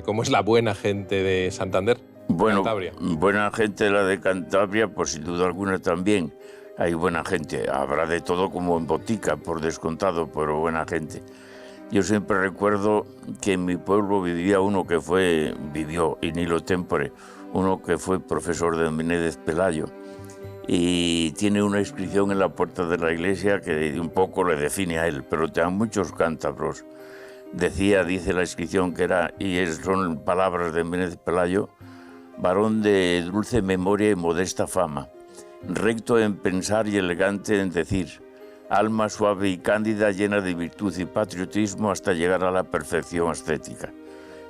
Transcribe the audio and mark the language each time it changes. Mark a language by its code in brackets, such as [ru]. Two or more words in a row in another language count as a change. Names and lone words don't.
[es] ¿Cómo es la buena gente de Santander? Bueno, Cantabria. Buena gente la de Cantabria, pues sin duda alguna también. Hay buena gente, habrá de todo como en botica, por descontado, pero buena gente. Yo siempre recuerdo que en mi pueblo vivía uno que vivió [la] in illo tempore, [es] uno que fue profesor de Menéndez Pelayo, y tiene una inscripción en la puerta de la iglesia que un poco le define a él, pero te dan muchos cántabros. Dice la inscripción que era, son palabras de Menéndez Pelayo: varón de dulce memoria y modesta fama, recto en pensar y elegante en decir, alma suave y cándida, llena de virtud y patriotismo hasta llegar a la perfección ascética.